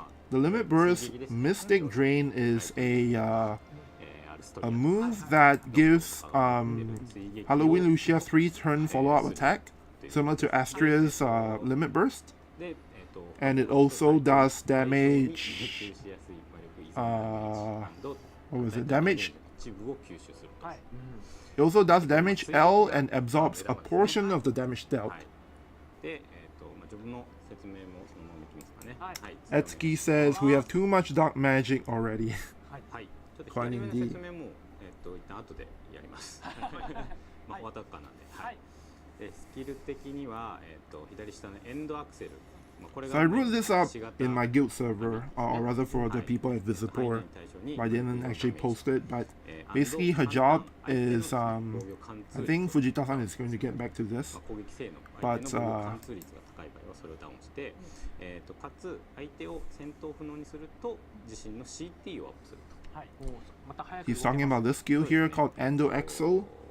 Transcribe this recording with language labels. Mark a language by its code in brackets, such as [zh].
[en] The Limit Burst Mystic Drain is a move that gives Halloween Lucia 3-turn follow-up attack, similar to Astria's Limit Burst. And it also does damage. What was it? Damage. [ja] 一部を吸収すると。はい。 [en] It also does damage L and absorbs a portion of the damage dealt. [ja] で、自分の説明もそのままいきますかね。はいはい。 [en] Etsuki says we have too much dark magic already. [ja] はい。ちょっと左上の説明も一旦後でやります。まあ終わったかなんで。はい。でスキル的には左下のエンドアクセル。 [en] So I wrote this up in my guild server, or rather for the people at Visipur. I didn't actually post it, but basically her job is, I think Fujita-san is going to get back to this, [ja] 攻撃性能 [en] but [ja] 相手の防御貫通率が高い場合はそれをダウンしてかつ相手を戦闘不能にすると自身の CT をアップすると。はい。また早く [en] he's talking about this skill here called Endo Exo,